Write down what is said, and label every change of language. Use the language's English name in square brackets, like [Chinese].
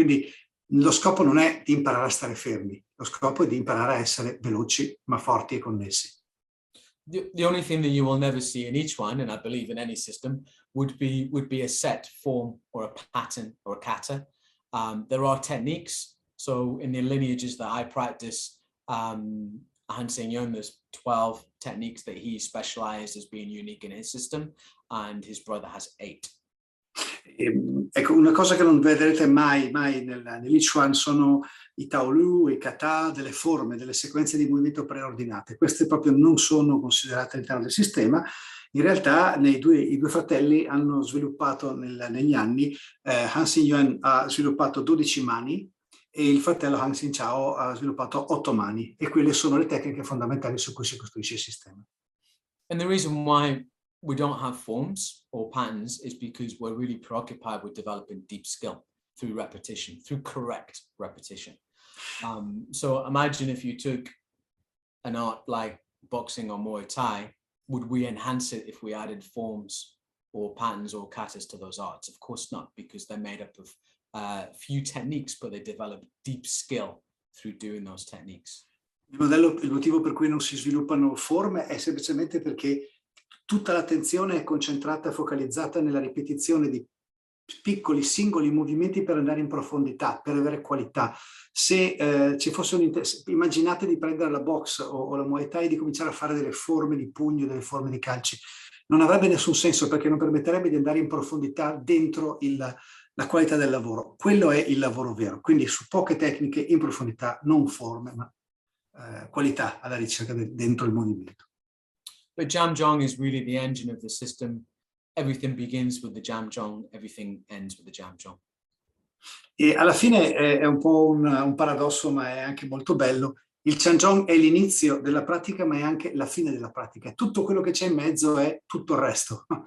[Italian] Quindi lo scopo non è di imparare a stare fermi, lo scopo è di imparare a essere veloci ma forti e connessi. [English] The only thing that you will never see in each one, and I believe in any system, would be a set form or a pattern or a kata. There are techniques. So in the lineages that I practice, Han Xing-yun, there's 12 techniques that he specialized as being unique in his system, and his brother has 8. [Italian] Ecco, una cosa che non vedrete mai nell'I Chuan sono i Taolu, i kata, delle forme, delle sequenze di movimento preordinate. Queste proprio non sono considerate all'interno del sistema. In realtà i due fratelli hanno sviluppato negli anni, Han Xing-yun ha sviluppato 12 mani, e il fratello Han Xin-chao ha sviluppato 8 mani, e quelle sono le tecniche fondamentali su cui si costruisce il sistema. [English] And the reason why we don't have forms or patterns is because we're really preoccupied with developing deep skill through repetition, through correct repetition. So imagine if you took an art like boxing or Muay Thai, would we enhance it if we added forms or patterns or katas to those arts? Of course not, because they're made up of few techniques, but they develop deep skill through doing those techniques. [Italian] Il motivo per cui non si sviluppano forme è semplicemente perché tutta l'attenzione è concentrata e focalizzata nella ripetizione di piccoli singoli movimenti per andare in profondità, per avere qualità. Se ci fosse immaginate di prendere la box o la Muay Thai e di cominciare a fare delle forme di pugno, delle forme di calci, non avrebbe nessun senso, perché non permetterebbe di andare in profondità dentro la qualità del lavoro. Quello è il lavoro vero, quindi su poche tecniche in profondità, non forme, ma qualità alla ricerca dentro il movimento. [English] But Jam Jong is really the engine of the system. Everything begins with the Jam Jong, everything ends with the Jam Jong. [Italian] E alla fine è un po' un paradosso, ma è anche molto bello. Il Chanjong è l'inizio della pratica, ma è anche la fine della pratica. Tutto quello che c'è in mezzo è tutto il resto.